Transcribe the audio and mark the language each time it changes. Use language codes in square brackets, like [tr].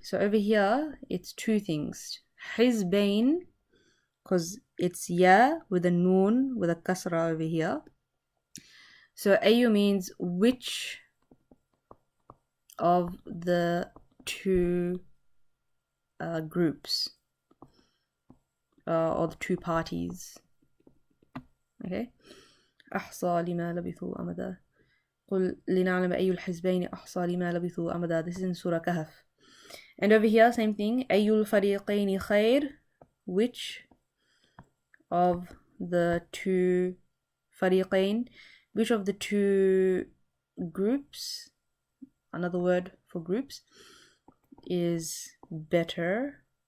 [en] So over here, it's two things. Hizbain, because it's ya with a noon with a kasra over here. So Ayyu means which of the two groups or the two parties. [ar] Okay. أحصى لما لبثوا أمدا. قل لنعلم أي الحزبين أحصى لما لبثوا أمدا. [en] This is in Surah Kahf. And over here, same thing. [ar] أي الفريقين خير, [en] which of the two fariqain, which of the two groups, another word for groups, is better.